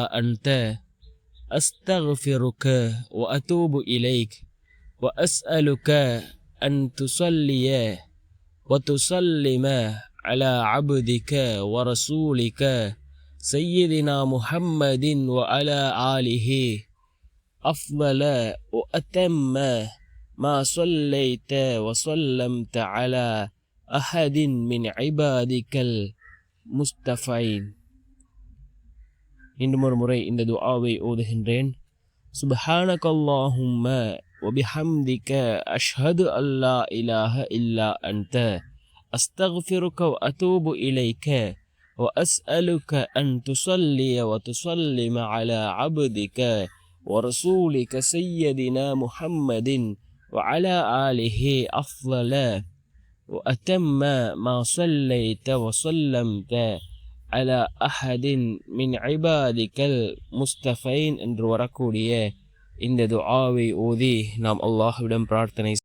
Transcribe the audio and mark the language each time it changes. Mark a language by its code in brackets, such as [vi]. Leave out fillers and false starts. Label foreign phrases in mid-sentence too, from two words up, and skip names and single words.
[ar] أنت أستغفرك وأتوب إليك وأسألك أن تصلي وتسلم على عبدك ورسولك سيدنا محمد وعلى آله أفضل وأتم ما صليت وسلمت على أحد من عبادك المصطفين. [ta] இன்னும் ஒரு முறை இந்த துஆவை ஓதுகின்றேன். [ar] سبحانك اللهم وبحمدك أشهد أن لا إله إلا أنت أستغفرك و أتوب إليك وأسألك أن تصلي وتسلم على عبدك ورسولك سيدنا محمد وعلى آله أفضل وأتم ما صليت وسلمت على أحد من عبادك المصطفين [ta] என்று வரக்கூடிய இந்த துஆவை ஓதி நாம் அல்லாஹ்விடம் பிரார்த்தனை